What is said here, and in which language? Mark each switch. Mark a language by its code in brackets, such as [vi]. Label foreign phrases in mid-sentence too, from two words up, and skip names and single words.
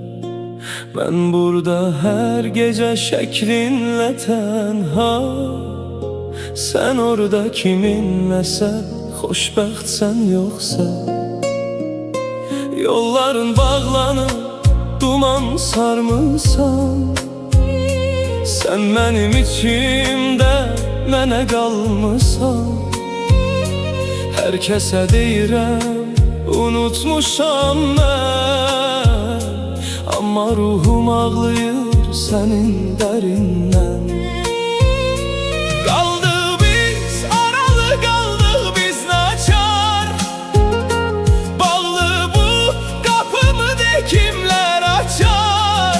[tr] Ben burada her gece şeklinle tenha, sen orada kiminlesen, [az] xoşbəxtsən yoxsa. Yolların bağlanıp duman sarmısan, [tr] sen benim içimde [az] mənə qalmısan. Herkese deyirəm unutmuşam mən, amma ruhum ağlayır sənin dərindən. Qaldı biz aralı, qaldıq biz naçar, bağlı bu qapımı de kimlər açar?